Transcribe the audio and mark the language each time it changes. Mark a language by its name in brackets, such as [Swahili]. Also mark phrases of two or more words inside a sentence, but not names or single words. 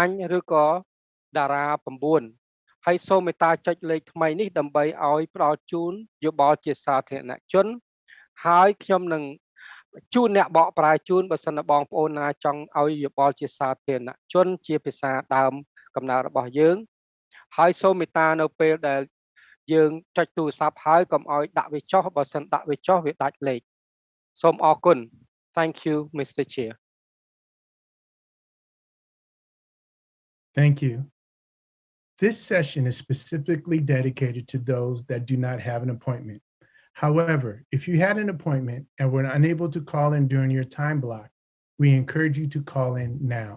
[Khmer] ឬក៏តារា 9 ហើយសូមមេត្តាចុចលេខថ្មីនេះដើម្បីឲ្យផ្ដល់ជូនយោបល់ជាសាធារណជនហើយខ្ញុំនឹងជូនអ្នកបកប្រែជូនបើសិនបងប្អូនណាចង់ឲ្យយោបល់ជាសាធារណជនជាភាសាដើមកំណើតរបស់យើងហើយសូមមេត្តានៅពេលដែលយើងចុចទូរស័ព្ទហើយកុំឲ្យដាក់វាចុះបើសិនដាក់វាចុះវាដាច់លេខសូមអរគុណ [English] Thank you Mr. Chair. Thank you. This session is specifically dedicated to those that do not have an appointment. However, if you had an appointment and were unable to call in during your time block, we encourage you to call in now.